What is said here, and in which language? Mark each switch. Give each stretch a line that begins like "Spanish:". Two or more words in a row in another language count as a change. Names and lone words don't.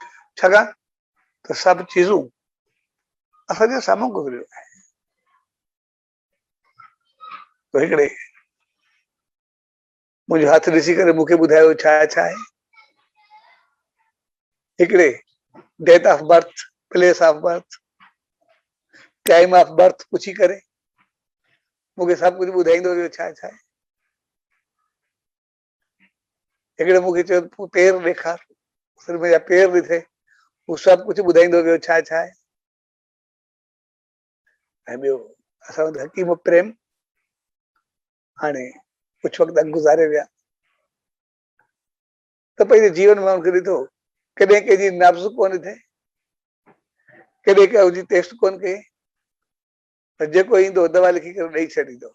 Sindhi: छाकाणि त सभु चीज़ूं असांजे साम्हूं गुज़रियो आहे। तो हिकिड़े मुंहिंजो हथ ॾिसी करे मूंखे ॿुधायो छा छा आहे। हिकिड़े
English: date of birth, place of birth, time of birth
Sindhi: पुछी करे मूंखे सभु कुझु ॿुधाईंदो वियो छा छा आहे। हिकिड़े मूंखे चयो पेर ॾेखार, सिर्फ़ु मुंहिंजा पेर ॾिठे, हू सभु कुझु ॿुधाईंदो वियो छा छा आहे। ऐं ॿियो असां वटि हकीम प्रेम हाणे कुझु वक़्तु अॻु गुज़ारे विया त पंहिंजे जीवन में हुनखे ॾिठो कॾहिं कंहिंजी नब्ज़ कोन ॾिठे, कॾहिं कंहिंजी टेस्ट कोन कई, त जेको ईंदो दवा लिखी करे ॾेई छॾींदो।